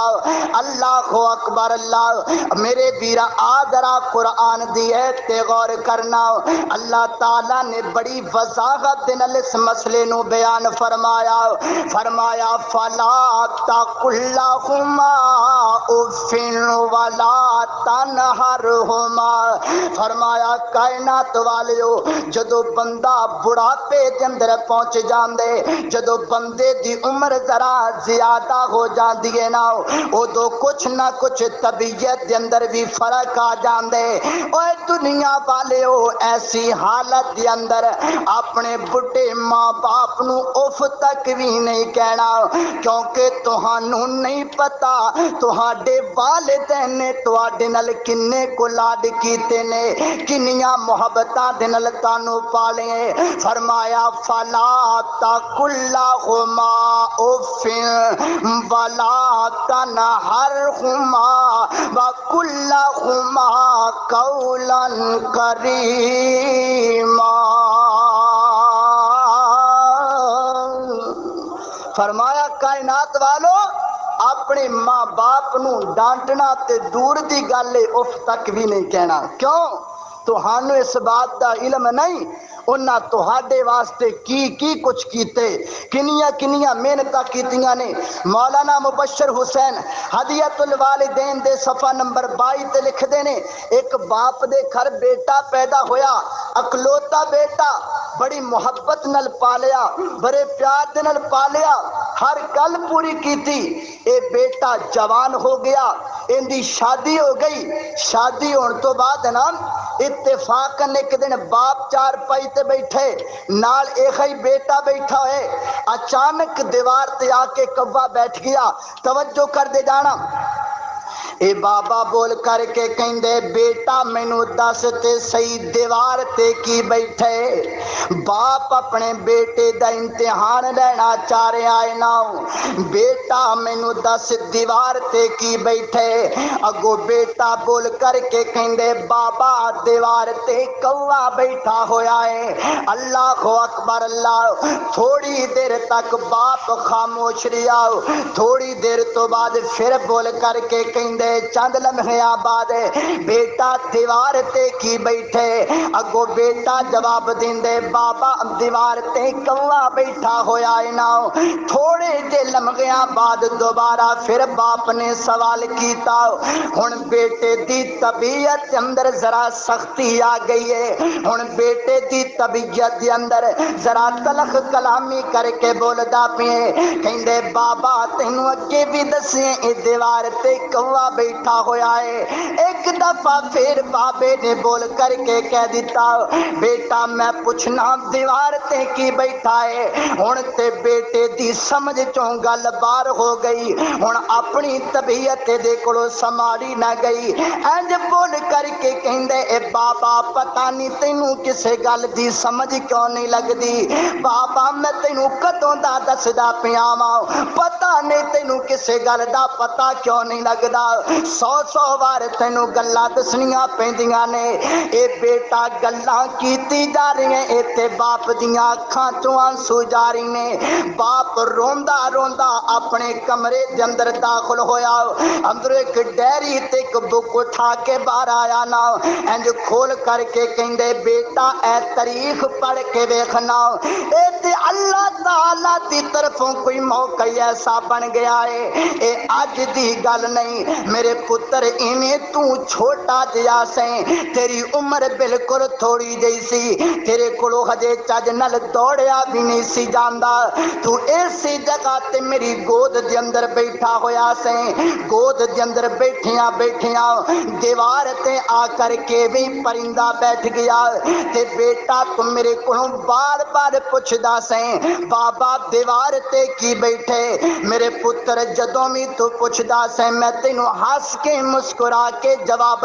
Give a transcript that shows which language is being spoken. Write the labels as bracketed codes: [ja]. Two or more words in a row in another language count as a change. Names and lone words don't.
[ar] اللہ اکبر اللہ۔ [pa] میرے بیرا آدرا قرآن دی ہے تے غور کرنا، اللہ تعالیٰ نے بڑی وضاحت نال اس مسئلے نو بیان فرمایا [ar] فلا تقل لهما اف ولا تنہرهما۔ [pa] فرمایا کائنات والیو جدو بندہ بڑھاپے دے اندر پہنچ جاندے، جدو بندے دی عمر ذرا زیادہ ہو جاندی ہے نا، ادو کچھ نہ کچھ طبیعت دے اندر بھی فرق آ جاندے۔ اوے دنیا والیو ایسی حالت دے اندر اپنے بڑھے ماں باپ نو اف تک بھی نہیں کہنا، کیونکہ تہانوں نہیں پتا تہاڈے والدین نے تہاڈے نال کنے کو لاڈ کیتے نے کنیاں محبتاں دے نال تانوں پالے فرمایا [ar] فلا تقل لهما اف ولا تنہرهما وقل لهما قولا [pa] کریما فرمایا کائنات والو اپنے ماں باپ نو ڈانٹنا تے دور دی گل ہے اف تک بھی نہیں کہنا کیوں تہانوں اس بات دا علم نہیں انہاں تہاڈے واسطے کی کچھ کیتے کنیاں محنتاں کیتیاں نے مولانا مبشر حسین ہدیت الوالدین دے صفحہ نمبر 22 تے لکھ دے نے ایک باپ دے گھر بیٹا پیدا ہویا اکلوتا بیٹا بڑی محبت نال پالیا بڑے پیار دے نال پالیا ہر گل پوری کیتی اے بیٹا جوان ہو گیا ان دی شادی ہو گئی شادی ہون تو بعد نا اتفاقاً ایک دن باپ چار پائی تے بیٹھے نال ایک ہی بیٹا بیٹھا ہے اچانک دیوار تے آ کے کوا بیٹھ گیا توجہ کر دے جانا اے بابا بول کر کے کہندے بیٹا مینوں دس تے صحیح دیوار تے کی بیٹھے باپ اپنے بیٹے دا امتحان لینا چاہ رہا ہے نا بیٹا مینوں دس دیوار تے کی بیٹھے اگو بیٹا بول کر کے کہندے بابا دیوار تے کوا بیٹھا ہویا ہے [ar] اللہ اکبر اللہ [pa] تھوڑی دیر تک باپ خاموش رہا تھوڑی دیر تو بعد پھر بول کر کے کہندے چند لمحیاں بعد بیٹا دیوار تے کی بیٹھے اگو بیٹا جواب دیندے بابا دیوار تے کوا بیٹھا ہویا ہے نا تھوڑے جے لمحیاں بعد دوبارہ پھر باپ نے سوال کیتا ہن بیٹے دی طبیعت اندر ذرا سختی آ گئی ہے ہن بیٹے دی طبیعت دے اندر ذرا تلخ کلامی کر کے بولدا پئے کہندے بابا تینوں اگے بھی دسیں اے دیوار تے کوا بیٹھا ہویا ہے ایک دفعہ پھر بابے نے بول کر کے کہہ دیتا بیٹا میں پوچھنا دیوار تے کی بیٹھا ہے ہن تے بیٹے دی سمجھ چوں گل بار ہو گئی ہن اپنی طبیعت دے کولوں سماڑی نہ گئی انج بول کر کے کہندے اے بابا پتہ نہیں تینوں کسے گل دی سمجھ کیوں نہیں لگدی بابا میں تینوں کدوں دا دسدا پیا واں پتہ نہیں تینوں کسے گل دا پتہ کیوں نہیں لگدا سو بار تینوں گلاں دسنیاں پیندیاں نے اے بیٹا گلاں کیتی جا رہی ہیں اے تے باپ دیاں اکھاں چوں آنسو جاری نے باپ روندا روندا اپنے کمرے دے اندر داخل ہویا اندر ایک ڈیری تے ایک بک اٹھا کے باہر آیا نا انج کھول کر کے کہندے بیٹا اے تاریخ پڑھ کے ویکھنا اے تے اللہ تعالی دی طرفوں کوئی موقع ایسا بن گیا ہے اے اج دی گل نہیں میرے پتر ایویں تو چھوٹا جیا سیں تیری عمر بالکل تھوڑی جئی سی تیرے کولوں ہجے چج نال دوڑیا بھی نہیں سی جاندا تو ایسی جگہ تے میری گود دے اندر بیٹھا ہویا سیں گود دے اندر بیٹھیاں دیوار تے آ کر کے بھی پرندہ بیٹھ گیا تے بیٹا تم میرے کولوں بار بار پوچھدا سیں بابا دیوار تے کی بیٹھے میرے پتر جدوں بھی تو پوچھدا سیں میں تینوں ہس کے مسکرا کے جواب